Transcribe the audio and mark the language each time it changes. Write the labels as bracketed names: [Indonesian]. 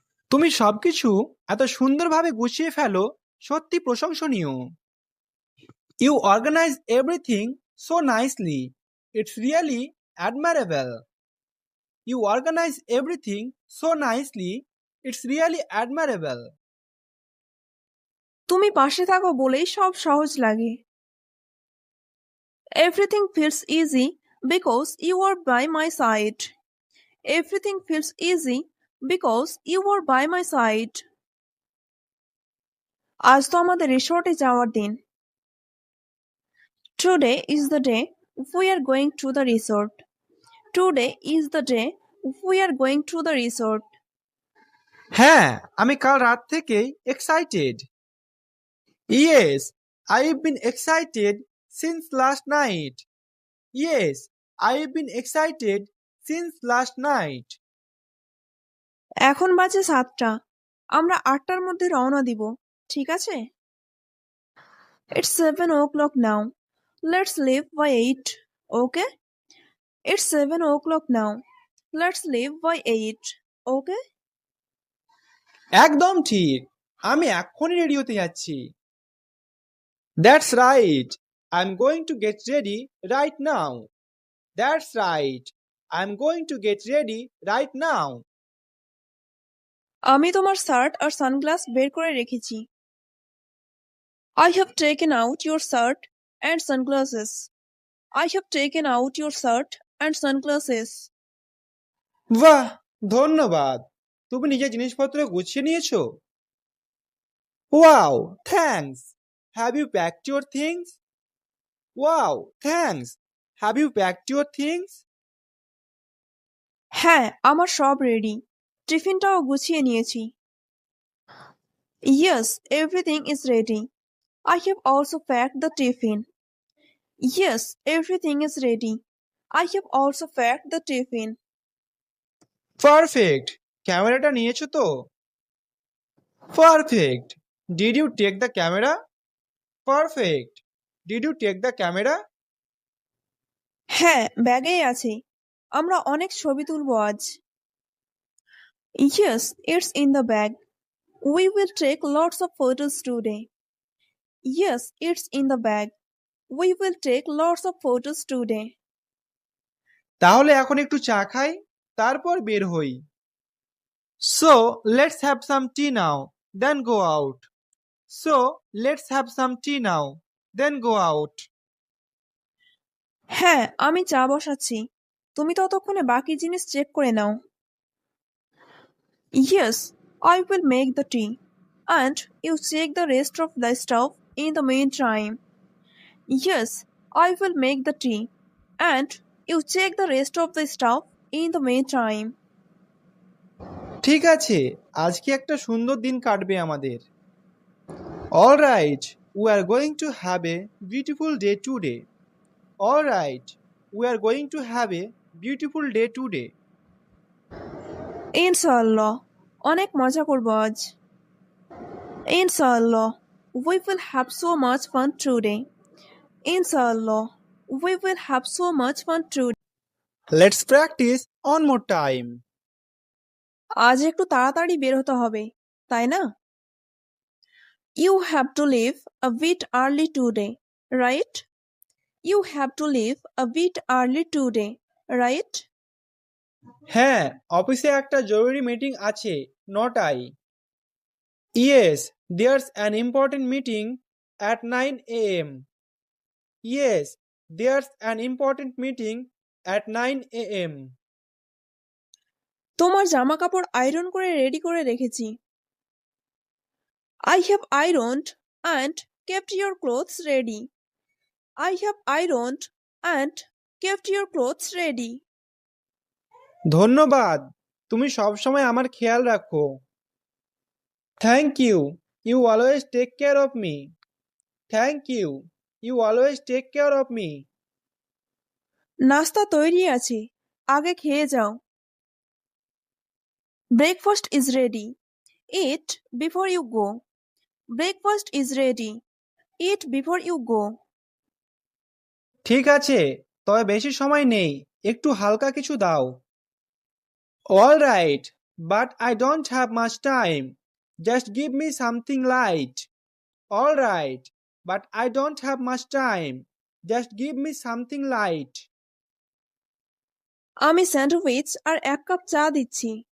[Bangla] তুমি সবকিছু এত সুন্দরভাবে গুছিয়ে ফেলো, সত্যি প্রশংসনীয়। [English] You organize everything so nicely. It's really admirable. You organize everything so nicely. It's really admirable. [Bangla] তুমি পাশে থাকো বলেই সব সহজ লাগে। [English] Everything feels easy because you are by my side. Everything feels easy because you are by my side. [Bangla] আজ তো আমাদের রিসর্টে যাওয়ার দিন। [English] Today is the day we are going to the resort. Today is the day we are going to the resort. [Bangla] হ্যাঁ, আমি কাল রাত থেকেই excited. [English] Yes, I've been excited since last night. Yes, I've been excited since last night. [Bangla] এখন বাজে 7টা, আমরা 8টার মধ্যে রওনা দিব, ঠিক আছে? [English] It's 7 o'clock now. Let's leave by 8, okay? It's 7 o'clock now. Let's leave by 8, okay? [Bangla] একদম ঠিক, আমি এক্ষুনি রেডি হতে যাচ্ছি। [English] That's right, I'm going to get ready right now. That's right, I'm going to get ready right now. [Bangla] আমি তোমার shirt আর sunglass বের করে রেখেছি। [English] I have taken out your shirt and sunglasses. I have taken out your shirt and sunglasses. [Bangla] বাহ, ধন্যবাদ, তুমি নিজের জিনিসপত্র গুছিয়ে নিয়েছো। [English] Wow, thanks. Have you packed your things? Wow, thanks. Have you packed your things? [Bangla] হ্যাঁ, আমার সব রেডি, টিফিনটাও গুছিয়ে নিয়েছি। [English] Yes, everything is ready. I have also packed the tiffin. Yes, everything is ready. I have also packed the tiffin. Perfect. [Bangla] ক্যামেরাটা নিয়েছো তো? [English] Perfect. Did you take the camera? Perfect. Did you take the camera? [Bangla] হ্যাঁ, ব্যাগেই আছে। আমরা অনেক ছবি তুলবো আজ। [English] Yes, it's in the bag. We will take lots of photos today. Yes, it's in the bag. We will take lots of photos today. [Bangla] তাহলে এখন একটু চা খাই, তারপর বের হই। [English] So, let's have some tea now, then go out. So, let's have some tea now, then go out. [Bangla] হ্যাঁ, আমি চা বসাচ্ছি। তুমি ততক্ষণে বাকি জিনিস চেক করে নাও। [English] Yes, I will make the tea. And you check the rest of the stuff in the meantime. Yes, I will make the tea. And you check the rest of the stuff in the meantime. [Bangla] ঠিক আছে, আজকে একটা সুন্দর দিন কাটবে আমাদের। [English] All right, we are going to have a beautiful day today. All right, we are going to have a beautiful day today. [Bangla] ইনশাআল্লাহ, অনেক মজা করবো আজ। [English] ইনশাআল্লাহ, we will have so much fun today. ইনশাআল্লাহ, we will have so much fun today. Let's practice one more time. [Bangla] আজ একটু তাড়াতাড়ি বের হতে হবে, তাই না? [English] You have to leave a bit early today, right? You have to leave a bit early today, right? [Bangla] হ্যাঁ, অফিসে একটা জরুরি মিটিং আছে 9টায়। [English] Yes, there's an important meeting at 9 a.m. Yes, there's an important meeting at 9 a.m. [Bangla] তোমার জামা কাপড় iron করে ready করে রেখেছি। [English] I have ironed and kept your clothes ready. I have ironed and kept your clothes ready. [Bangla] ধন্যবাদ, তুমি সবসময় আমার খেয়াল রাখো। [English] Thank you, you always take care of me. Thank you, you always take care of me. [Bangla] নাস্তা তৈরি আছে, আগে খেয়ে যাও। [English] Breakfast is ready. Eat before you go. Breakfast is ready. Eat before you go. [Bangla] ঠিক আছে, তবে বেশি সময় নেই, একটু হালকা কিছু দাও। [English] All right, but I don't have much time. Just give me something light. All right, but I don't have much time. Just give me something light. [Bangla] আমি স্যান্ডউইচ আর এক কাপ চা দিচ্ছি।